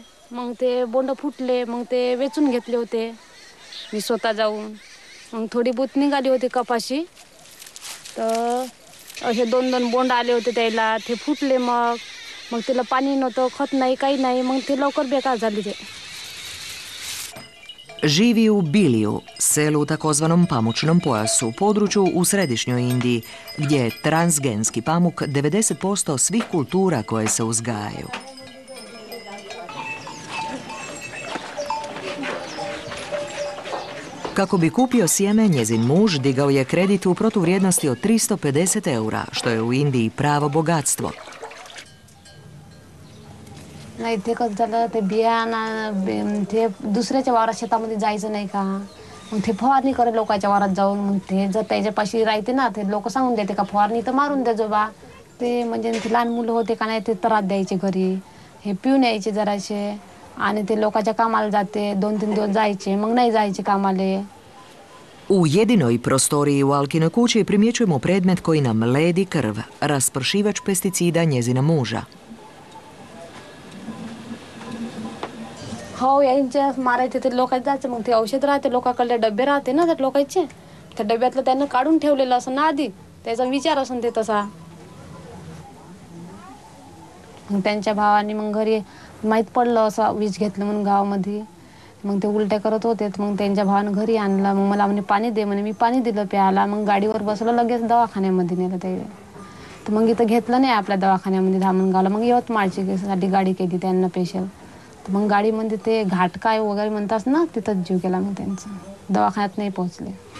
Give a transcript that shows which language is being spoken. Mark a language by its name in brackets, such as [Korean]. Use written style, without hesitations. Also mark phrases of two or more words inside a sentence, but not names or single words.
[Marathi] मग ते बोंड फुटले, मग ते वेचून घेतले होते मी स्वतः जाऊन. मग थोडी बहुत निघाली होती कपाशी. तर असे 2-2 बोंड आले होते त्याला, ते फुटले मग तिला पाणी नव्हतं, खत नाही, काही नाही, मग ते लवकर बेकार झाली ते. [Croatian] Živi u Biliju, selu u takozvanom pamučnom pojasu, području u središnjoj Indiji, gdje je transgenski pamuk 90% svih kultura koje se uzgajaju. Kako bi kupio sjeme, njezin muž digao je kredit u protuvrijednosti od 350 eura, što je u Indiji pravo bogatstvo. [Marathi] नाही ते कसं झालं, ते बियाणा ते दुसऱ्याच्या वावरात शेतामध्ये जायचं नाही का, मग ते फवारणी करे लोकांच्या वारात जाऊन मग ते जर त्याच्यापाशी राहते ना ते लोक सांगून देते का फवारणी तर मारून द्या जो बा ते म्हणजे ते लहान मुलं होते का नाही ते त्रास द्यायचे घरी हे पिऊन यायचे जराशे आणि ते लोकांच्या कामाला जाते 2-3 दिवस जायचे मग नाही जायचे कामाले. [Croatian] U jedinoj prostoriji u Alkinoj kući primjećujemo predmet koji nam ledi krv, raspršivač pesticida njezina muža. [Marathi] हो यांच्या मारायचे ते लोकांचे जायचं मग ते औषध राहते लोकांकडे डबे राहते ना त्या लोकांचे त्या डब्यातलं त्यांना काढून ठेवलेलं असं ना आधी त्याचा विचार असून ते तसा मग त्यांच्या भावाने मग घरी माहीत पडलं असं विष घेतलं म्हणून गावामध्ये मग ते उलट्या करत होते मग त्यांच्या भावानं घरी आणलं मग मला म्हणे पाणी दे म्हणे मी पाणी दिलं प्यायला मग गाडीवर बसलं लगेच दवाखान्यामध्ये नेलं ते तर मग इथं घेतलं नाही आपल्या दवाखान्यामध्ये धामणगावला मग यवतमाळची साठी गाडी केली त्यांना स्पेशल मग गाडीमध्ये ते घाटकाय वगैरे म्हणतात ना तिथंच जीव गेला मग त्यांचा दवाखान्यात नाही पोहोचले.